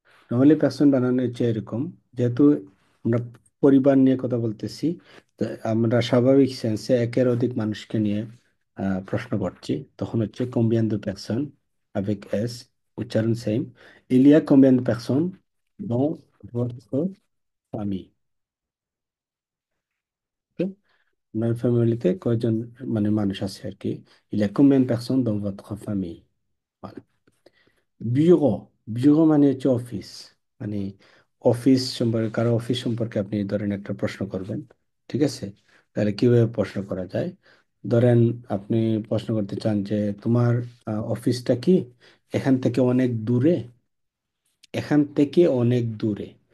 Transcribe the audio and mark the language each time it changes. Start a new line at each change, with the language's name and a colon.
Bangla: Normally person বানানো হচ্ছে এরকম, যেহেতু আমরা পরিবার নিয়ে কথা বলতেছি, তো আমরা স্বাভাবিক সেন্সে একের অধিক মানুষকে নিয়ে প্রশ্ন করছি, তখন হচ্ছে
French: combien de personnes
Bangla: avec S, উচ্চারণ same.
French: il y a combien de personnes dans votre famille?
Bangla: Okay? আপনার ফ্যামিলিতে কয়জন মানে মানুষ আছে আর কি,
French: il y a combien de personnes dans votre famille? Voilà.
Bangla: Bureau, bureau মানে হচ্ছে অফিস, মানে অফিস সম্পর্কে, কারো অফিস সম্পর্কে আপনি ধরেন একটা প্রশ্ন করবেন। ঠিক আছে, তাহলে কিভাবে প্রশ্ন করা যায়? ধরেন আপনি প্রশ্ন করতে চান যে তোমার অফিসটা কি এখান থেকে অনেক দূরে, এখান থেকে অনেক দূরে।